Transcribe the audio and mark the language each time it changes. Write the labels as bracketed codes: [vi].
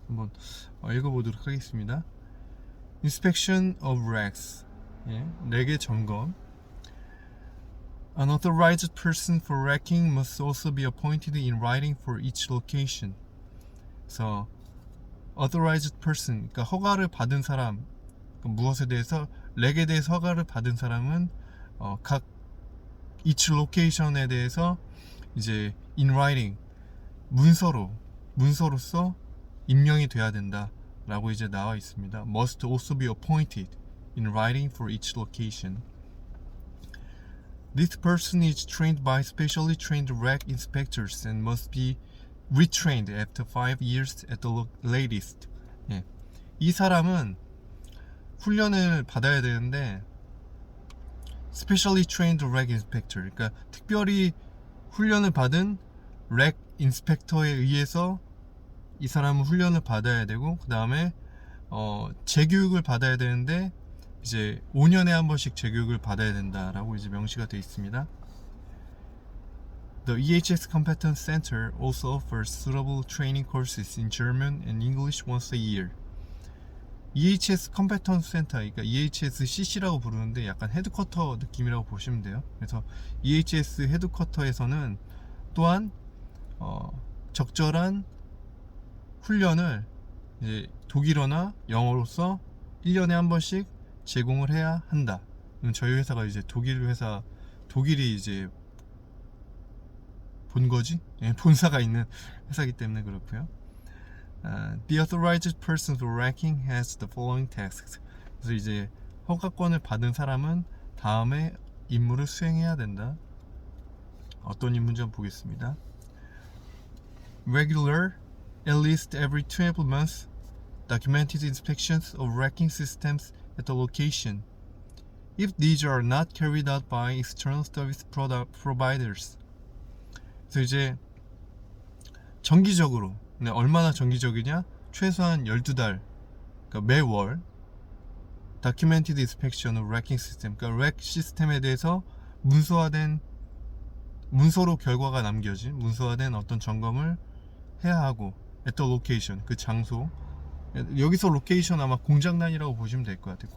[ko] 한번 읽어보도록 하겠습니다. [en] Inspection of Regs, [ko] 렉의 점검. [en] An authorized person for racking must also be appointed in writing for each location. [ko] 그래서 authorized person, 그러니까 허가를 받은 사람, 무엇에 대해서 렉에 대해서 허가를 받은 사람은 각 each location에 대해서 이제 in writing, 문서로서 임명이 돼야 된다라고 이제 나와 있습니다. [en] Must also be appointed in writing for each location. This person is trained by specially trained RAC inspectors and must be retrained after 5 years at the latest. [ko] 이 사람은 훈련을 받아야 되는데 [en] specially trained RAC inspector, [ko] 그러니까 특별히 훈련을 받은 RAC 인스펙터에 의해서 이 사람은 훈련을 받아야 되고, 그 다음에 재교육을 받아야 되는데 이제 5년에 한 번씩 재교육을 받아야 된다라고 이제 명시가 되어 있습니다. [en] The EHS Competence Center also offers suitable training courses in German and English once a year. [ko] EHS 컴peten스 센터, 그러니까 EHS CC라고 부르는데 약간 헤드쿼터 느낌이라고 보시면 돼요. 그래서 EHS 헤드쿼터에서는 또한 적절한 훈련을 이제 독일어나 영어로서 1년에 한 번씩 제공을 해야 한다. 저희 회사가 이제 독일이 이제 본거지? 본사가 있는 회사이기 때문에 그렇고요. [en] The authorized person for racking has the following tasks. [ko] 그래서 이제 허가권을 받은 사람은 다음에 임무를 수행해야 된다. 어떤 임무인지 한번 보겠습니다. [en] Regular, at least every 12 months, documented inspections of racking systems at the location. If these are not carried out by external service providers. [ko] 그래서 이제 정기적으로, 얼마나 정기적이냐? 최소한 12달, 그러니까 매월 [en] documented inspection of racking system, [ko] 그러니까 렉 시스템에 대해서 문서로 결과가 남겨진 문서화된 어떤 점검을 해야 하고, [en] at the location, [ko] 그 장소, 여기서 로케이션 아마 공장 단위라고 보시면 될 것 같아요.